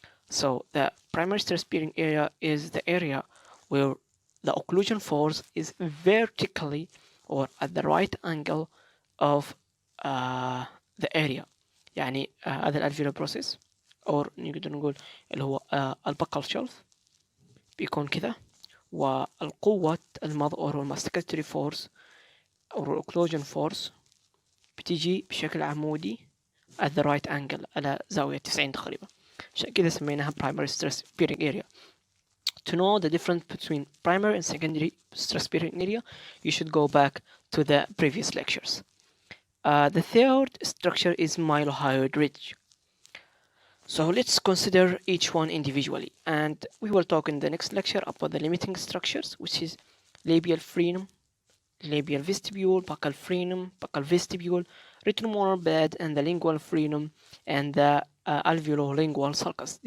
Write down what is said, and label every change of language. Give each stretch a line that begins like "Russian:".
English: So the primary stress bearing area is the area where the occlusion force is vertically or at the right angle of the area.
Arabic: يعني هذا الالفيولار بروسيس or نقدر نقول اللي هو البقل شلف بيكون كذا، والقوة المضغور والماستيكاتوري فورس أو الأوكلوجن فورس بتيجي بشكل عمودي
English: at the right angle
Arabic: على زاوية 90 تقريبا. عشان كذا سميناها
English: primary stress bearing area. To know the difference between primary and secondary stress bearing area, you should go back to the previous lectures. The third structure is mylohyoid ridge. So let's consider each one individually, and we will talk in the next lecture about the limiting structures, which is labial frenum, labial vestibule, buccal frenum, buccal vestibule, retinomolar bed, and the lingual frenum, and the alveolo-lingual sulcus.